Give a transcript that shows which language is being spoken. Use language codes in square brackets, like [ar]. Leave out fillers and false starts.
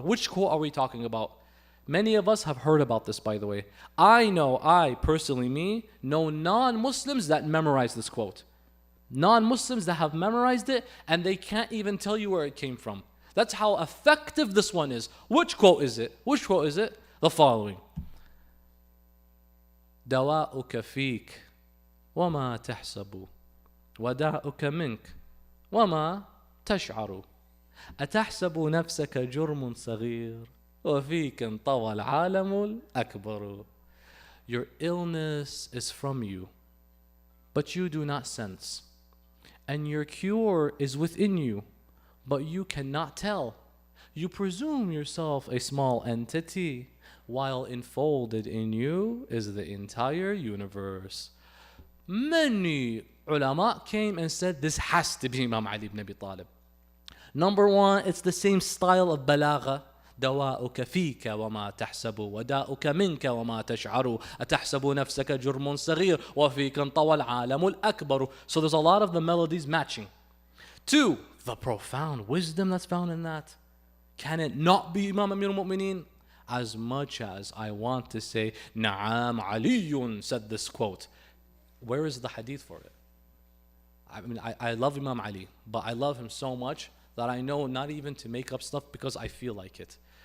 [en] Which quote are we talking about? Many of us have heard about this, by the way. I personally know non-Muslims that memorize this quote. Non-Muslims that have memorized it and they can't even tell you where it came from. That's how effective this one is. Which quote is it? The following. [ar] دواؤك فيك وما تحسب وداؤك منك وما تشعر أتحسب نفسك جرم صغير وفيك انطوى العالم الأكبر. [en] Your illness is from you, but you do not sense. And your cure is within you, but you cannot tell. You presume yourself a small entity, while enfolded in you is the entire universe. Many ulama came and said this has to be Imam Ali ibn Abi Talib. Number one, it's the same style of balagha. [ar] دواؤك فيك وما تحسب وداؤك منك وما تشعر أتحسب نفسك جرم صغير وفيك انطوى العالم الأكبر. [en] So there's a lot of the melodies matching. Two, the profound wisdom that's found in that. Can it not be Imam Amir al-Mu'mineen? As much as I want to say, Na'am Aliyun said this quote. Where is the hadith for it? I mean, I love Imam Ali, but I love him so much that I know not even to make up stuff because I feel like it.